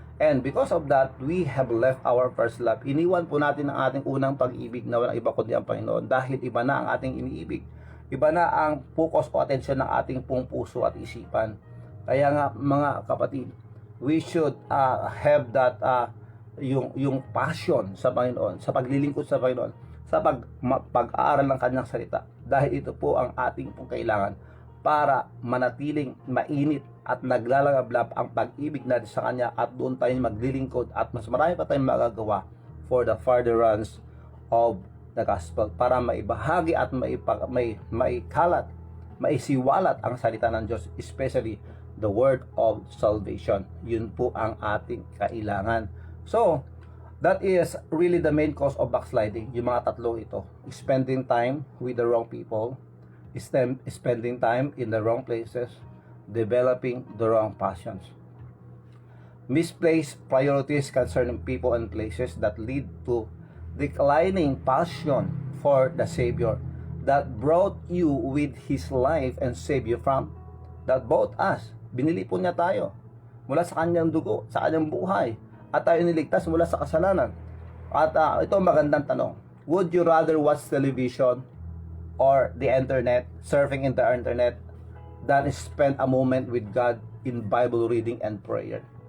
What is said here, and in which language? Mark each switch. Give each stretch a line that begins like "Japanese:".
English: And because of that, we have left our first love.
Filipino: Iniwan po natin ang ating unang pag-ibig na walang iba kundi ang Panginoon, dahil iba na ang ating iniibig. Iba na ang focus o atensyon ng ating pong puso at isipan. Kaya nga mga kapatid,
English: we should have that
Filipino: yung passion sa Panginoon, sa paglilingkod sa Panginoon, sa pag-aaral ng Kanyang salita, dahil ito po ang ating pong kailangan para manatiling mainit at naglalagablab ang pag-ibig natin sa Kanya, at doon tayo maglilingkod at mas marami pa tayong magagawa
English: for the furtherance of the gospel,
Filipino: para maibahagi at maikalat, maisiwalat ang salita ng Diyos,
English: especially the word of salvation.
Filipino: Yun po ang ating kailangan.
English: So, that is really the main cause of backsliding,
Filipino: yung mga tatlo ito.
English: Spending time with the wrong people, spending time in the wrong places, developing the wrong passions. Misplaced priorities concerning people and places that lead to declining passion for the Savior that brought you with His life and saved you from, that bought us.
Filipino: Binili po niya tayo mula sa Kanyang dugo, sa Kanyang buhay, at tayo niligtas mula sa kasalanan. At ito magandang tanong.
English: Would you rather watch television or the internet, surfing in the internet, than spend a moment with God in Bible reading and prayer?